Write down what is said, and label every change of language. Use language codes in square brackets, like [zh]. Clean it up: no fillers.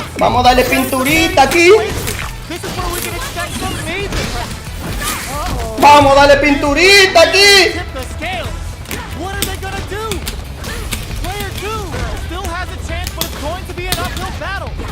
[es] Vamos a darle pinturita aquí. [en] This is where we can expect some major. [es] Vamos a darle pinturita aquí. [en] Tip the scales. What are they gonna do? Player 2 still has a chance, but it's going to be an uphill battle.